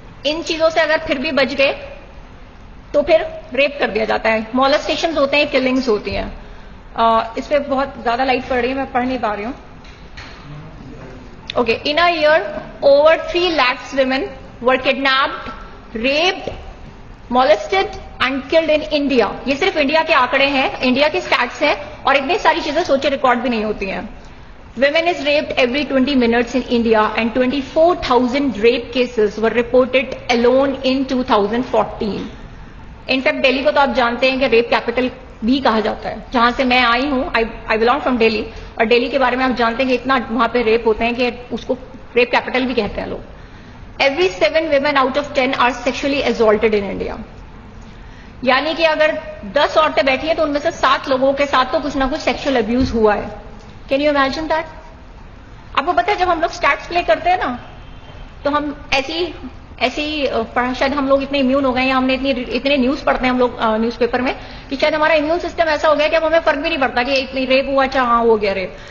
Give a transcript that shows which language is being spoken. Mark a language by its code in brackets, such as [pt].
[hi] इन चीजों से अगर फिर भी बच गए तो फिर रेप कर दिया जाता है. मॉलेस्टेशंस होते हैं, किलिंग्स होती हैं. इस पे बहुत ज्यादा लाइट पड़ रही है, मैं पढ़ नहीं पा रही हूँ. [en] Okay, in a year over 3 lakhs women were kidnapped, raped, molested and killed in India. [hi] ये सिर्फ इंडिया के आंकड़े हैं, इंडिया के स्टैट्स हैं, और इतनी सारी चीजें सोचे रिकॉर्ड भी नहीं होती हैं. [en] Women is raped every 20 minutes in India and 24,000 rape cases were reported alone in 2014. [hi] In fact Delhi को तो आप जानते हैं कि रेप कैपिटल भी कहा जाता है. जहां से मैं आई हूं, [en] I belong from Delhi, [hi] और दिल्ली के बारे में आप जानते हैं कि इतना वहां पे रेप होते हैं कि उसको रेप कैपिटल भी कहते हैं लोग. [en] Every 7 women out of 10 are sexually assaulted in India. [hi] यानी कि अगर 10 औरतें बैठी हैं तो उनमें से 7 लोगों के साथ तो कुछ ना कुछ सेक्सुअल अब्यूज हुआ है. [en] Can you imagine that? [hi] आपको पता है जब हम लोग स्टैट्स प्ले करते हैं ना, तो हम ऐसी शायद हम लोग इतने इम्यून हो गए हैं, हमने इतने न्यूज पढ़ते हैं हम लोग न्यूज़पेपर में, कि शायद हमारा इम्यून सिस्टम ऐसा हो गया कि अब हमें फर्क भी नहीं पड़ता कि इतनी रेप हुआ, अच्छा हाँ हो गया रेप.